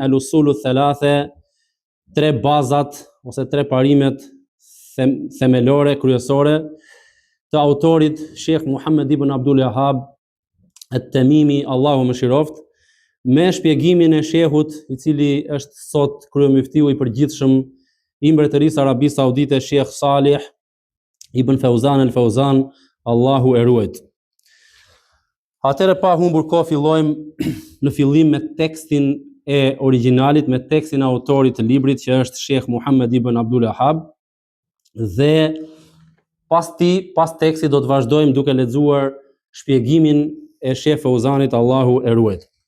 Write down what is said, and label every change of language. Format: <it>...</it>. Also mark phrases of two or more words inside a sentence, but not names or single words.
<sq>Al-Usulu Thalathe, tre bazat ose tre parimet themelore, kryesore, të autorit Sheikh Muhammad ibn Abdul Wahhab At-Tamimi, Allahu mëshiroft, me shpjegimin e shehut i cili është sot kryemuftiu i përgjithshëm i Mbretërisë Arabisë Saudite, Sheikh Salih ibn Fawzan al-Fawzan, Allahu e ruajt. Atëherë pa humbur kohë fillojmë në fillim me tekstin e originalit, me tekstin e autorit të librit që është Sheikh Muhammad ibn Abdul Wahhab, dhe pas tekstit do të vazhdojmë duke lexuar shpjegimin e Sheikh Fawzanit, Allahu e ruajt.</sq>